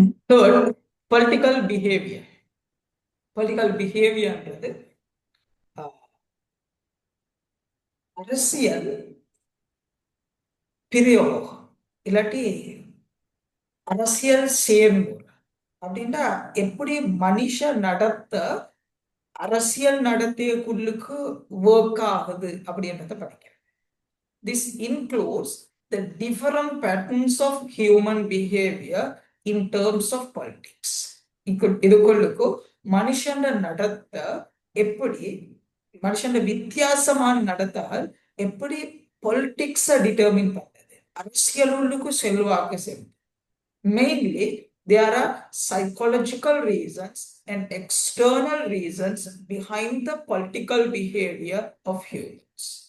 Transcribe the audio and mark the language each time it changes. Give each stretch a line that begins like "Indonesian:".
Tamil: Third, political behaviour. Political பிஹேவியர்ன்றது அரசியல் பிரயோகம் இல்லாட்டி அரசியல் செயல்முறை. அப்படின்னா எப்படி மனுஷ நடத்த அரசியல் நடத்தியக்குள்ளுக்கு ஒர்க் ஆகுது அப்படின்றத படிக்கிறேன்.
English: This includes the different patterns of human behavior in terms of politics.
Tamil: இதுக்குள்ளுக்கு மனுஷன் நடத்த எப்படி, மனுஷன் வித்தியாசமான நடத்தால் எப்படி பொலிட்டிக்ஸை டிட்டர்மின் பண்றது, அரசியலுக்கு செல்வாக்கு செல்வது.
English: Mainly, there are psychological reasons and external reasons behind the political behavior of humans.